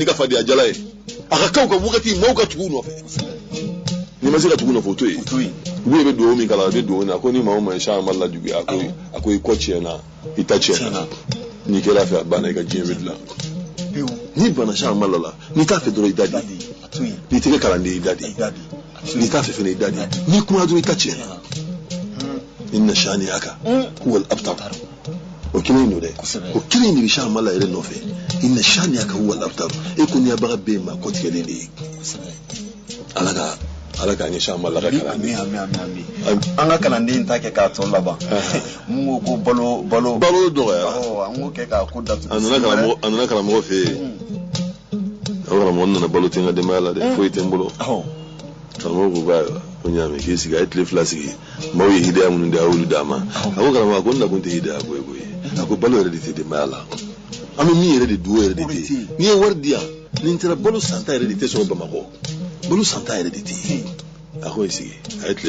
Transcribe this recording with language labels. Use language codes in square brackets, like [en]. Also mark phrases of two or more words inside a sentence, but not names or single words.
[bm] ka fadenya jala ye a ka kaw ka wagati maaw ka tugu u nɔfɛ ni ma se ka tugu nɔfɛ o to yen u bɛ duwawu min kala a bɛ duwawu na ko ni maa o maa ye Chamala lajuguya a ko i kɔ tiɲɛna i ta tiɲɛna n'i kɛra fɛ a banna i ka diɲɛ bɛ dilan n'i banna Chamala la n'i t'a fɛ dɔrɔn i da di n'i tɛgɛ kalanden i da di n'i t'a fɛ fɛnɛ i da di n'i kuma dɔrɔn i ta tiɲɛna [ar] إن شانئك هو الأبتر [bm] o kelen don dɛ o kelen de bɛ Chamala yɛrɛ nɔfɛ [ar] إن شانئك هو الأبتر [bm] e ko n'i yabaga bɛɛ ma kɔtigɛlen de ye Ala ka ɲɛ Chamala ka kalanden an ka kalanden ta kɛ k'a tɔ laban mun ko balo dɔgɔya an k'o kɛ k'a ko datugu a nana karamɔgɔ fɛ yen a karamɔgɔ nana balo tɛ n ka denbaya la dɛ foyi tɛ n bolo karamɔgɔ ko ko ɲaami k'i sigi a ye tile 2 sigi maaw ye hidaya minnu di a y'olu d'a ma a ko karamɔgɔ ko n nakun tɛ hidaya ko ye koyi a ko balo yɛrɛ de tɛ denbaya la an bɛ min yɛrɛ de dun o yɛrɛ de tɛ n'i ye wari di yan ni n taara balo santa yɛrɛ de tɛ sɔrɔ Bamakɔ balo santa yɛrɛ de tɛ yen a ko sigi a ye tile